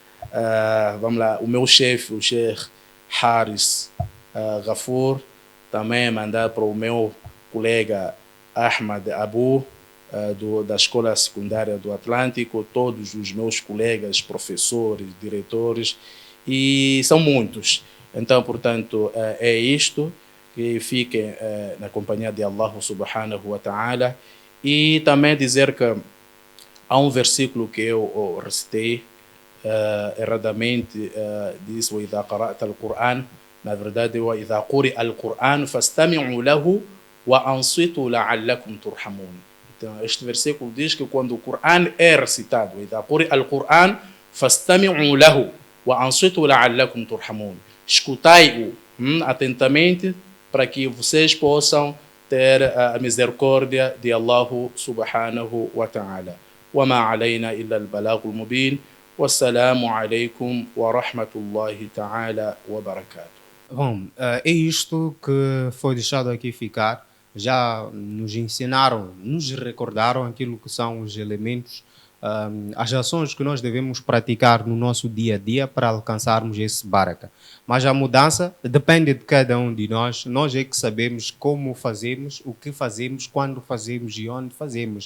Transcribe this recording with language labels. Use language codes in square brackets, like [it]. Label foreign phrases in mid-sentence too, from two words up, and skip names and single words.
[pt] chefe, o Sheikh Haris Ghafour, também mandar para o meu colega Ahmad Abu, da Escola Secundária do Atlântico, todos os meus colegas, professores, diretores, e são muitos. Então, portanto, é isto, que fiquem na companhia de Allah [ar] سبحانه وتعالى. [pt] E também dizer que há um versículo que eu recitei erradamente, diz: [ar] وَإِذَا قَرَأْتَ الْقُرْآنَ, [pt] na verdade, [ar] وَإِذَا قُرِئَ الْقُرْآنُ فَاسْتَمِعُوا لَهُ وَأَنصِتُوا لَعَلَّكُمْ تُرْحَمُونَ. [pt] Então, este versículo diz que quando o Corão é recitado, [ar] وَإِذَا قُرِئَ الْقُرْآنُ فَاسْتَمِعُوا لَهُ وَأَنصِتُوا لَعَلَّكُمْ تُرْحَمُونَ. [pt] Escutai-o atentamente para que vocês possam ter a misericórdia de Allah [ar] سبحانه وتعالى. وَمَا عَلَيْنَا إِلَّا الْبَلَاغُ الْمُبِينُ وَالسَّلَامُ عَلَيْكُمْ وَرَحْمَةُ اللَّهِ تَعَالَى وَبَرَكَاتُهُ. [pt] Bom, é isto que foi deixado aqui ficar. Já nos ensinaram, nos recordaram aquilo que são os elementos, as ações que nós devemos praticar no nosso dia a dia para alcançarmos esse baraka. Mas a mudança depende de cada um de nós. Nós é que sabemos como fazemos, o que fazemos, quando fazemos e onde fazemos.